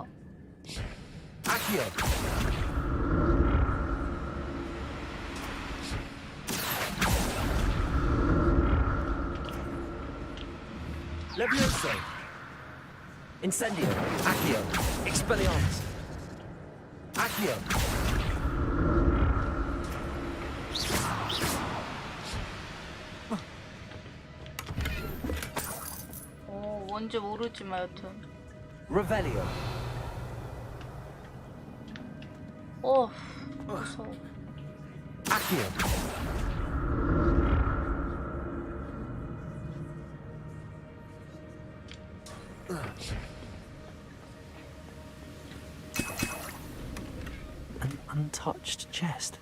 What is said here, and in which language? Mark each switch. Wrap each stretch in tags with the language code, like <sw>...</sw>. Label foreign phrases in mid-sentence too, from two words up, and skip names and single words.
<la>Accio. Levioso. Incendio. Accio. Expelliarmus. Accio.</la> <ko>뭔지 모르지만 여튼.</ko> <la>Revelio.</la> <ko>무서워.</ko> <la>Accio.</la> <en>An untouched chest.</en>